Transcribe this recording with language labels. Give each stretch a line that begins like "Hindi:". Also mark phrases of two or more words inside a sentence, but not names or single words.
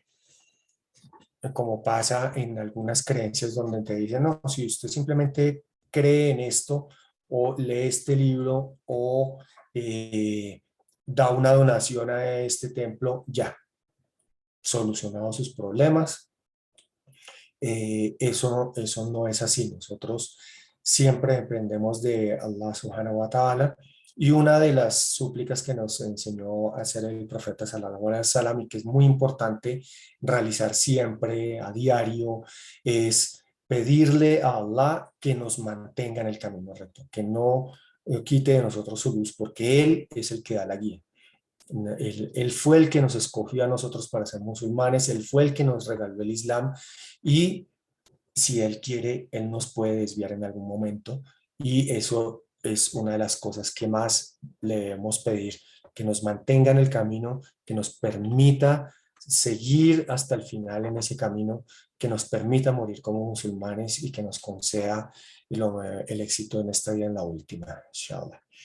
Spanish: Como pasa en algunas creencias donde te dicen, no, si usted simplemente cree en esto o lee este libro o da una donación a este templo, ya, solucionado sus problemas. Eso no es así. Nosotros siempre dependemos de
Arabic: الله سبحانه وتعالى.
Spanish: Y una de las súplicas que nos enseñó a hacer el profeta
Arabic: صلى الله عليه وسلم
Spanish: y que es muy importante realizar siempre a diario es pedirle a Allah que nos mantenga en el camino recto, que no quite de nosotros su luz, porque Él es el que da la guía. Él fue el que nos escogió a nosotros para ser musulmanes, Él fue el que nos regaló el Islam y si Él quiere, Él nos puede desviar en algún momento y eso es una de las cosas que más le debemos pedir, que nos mantenga en el camino, que nos permita seguir hasta el final en ese camino, que nos permita morir como musulmanes y que nos conceda el éxito en esta vida en la última, inshallah.